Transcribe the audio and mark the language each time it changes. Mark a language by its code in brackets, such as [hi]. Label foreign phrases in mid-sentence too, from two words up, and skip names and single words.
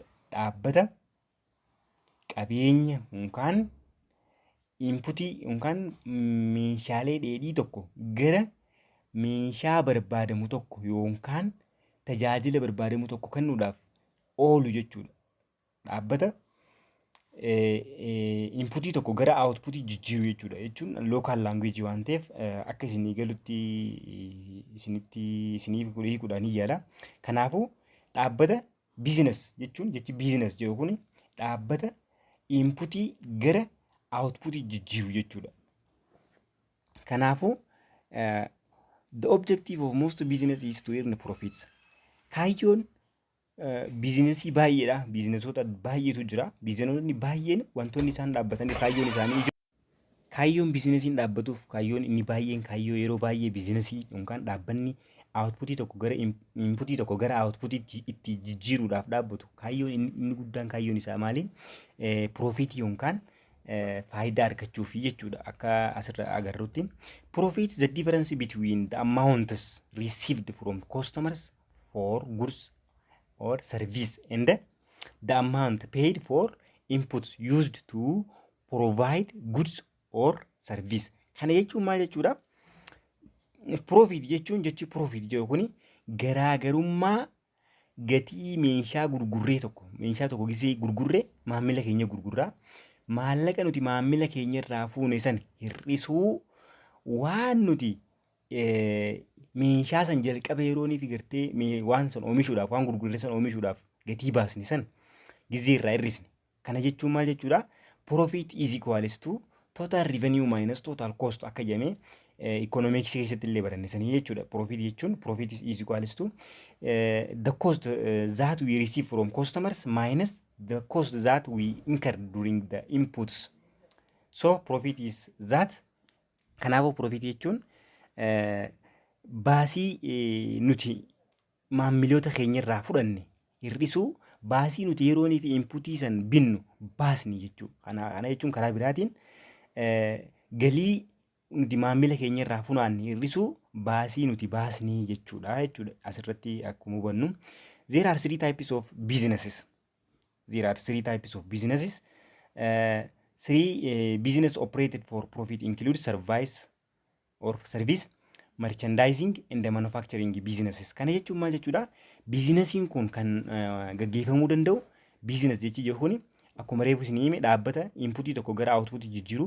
[om] Dhaabbata qabeenya yookaan inputii yookaan meeshaalee dheedhii tokko gara meeshaa barbaadamu tokko yookaan tajaajila barbaadamu tokko kennuudhaaf oolu jechuudha. Dhaabbata inputii tokko gara outputii jijjiiru jechuudha. Jechuun [en] local language [om] waan ta'eef akka isinii galutti isiniif hiikuudhaan ni yaala. Kanaafuu dhaabbata business jechuun jechi business jedhu kun dhaabbata inputii gara outputii jijjiiru jechuudha. [en] Kanaafuu the objective of most business is to earn profits. [om] Kaayyoon biizinesii baay'eedha. Biizinesoota baay'eetu jira. Biizinesoonni baay'een wantoonni isaan dhaabbatanii kaayyoon biizinesiin dhaabbatuuf kaayyoon inni baay'een kaayyoo yeroo baay'ee biizinesii yookaan dhaabbanni outputii tokko gara inputii tokko gara outputii itti jijjiiruudhaaf dhaabbatu kaayyoon inni guddaan kaayyoon isaa maali? Profitii yookaan faayidaa argachuufi jechuudha. Akka asirra agarrutti [en] profit is the difference between the amounts received from customers for goods or service and the amount paid for inputs used to provide goods or service. [om] Kana jechuun maal jechuudha? Profit jechuun jechi profit jedhu kuni garaagarummaa gatii meeshaa gurgurree tokko meeshaa tokko gisee gurgurree maamila keenya gurgurraa maallaqa nuti maamila keenya irraa fuune san hir'isuu waan nuti meeshaa san jalqaba yeroonii fi gartee waan san oomishuudhaaf waan gurgurree san oomishuudhaaf gatii baasni san gizee irraa hir'isne. Kana jechuun maal jechuudha? [en] Profit is equals to total revenue minus total cost [om] akka jedhamee economics keessatti illee barannee jechuudha. [en] Profit jechuun profit is equals to the cost that we receive from customers minus the cost that we incur during the inputs. So profit is that. [om] Kanaafuu profit jechuun baasii nuti maamiloota keenya irraa fudhanne hir'isuu baasii nuti yeroonii fi inputii san binnu baasni jechuudha. Kana jechuun karaa biraatiin galii nuti maamila keenya irraa funaanne hir'isuu baasii nuti baasni jechuudha. Asirratti akkuma hubannu [en] there are three types of businesses. Business operated for profit include service, merchandising and the manufacturing businesses. [om] Kana jechuun maal jechuudha? Biizinesiin kun kan gaggeeffamuu danda'u biizines jechi jechuun akkuma reefu isin hime dhaabbata inputii tokko gara outputii jijjiiru.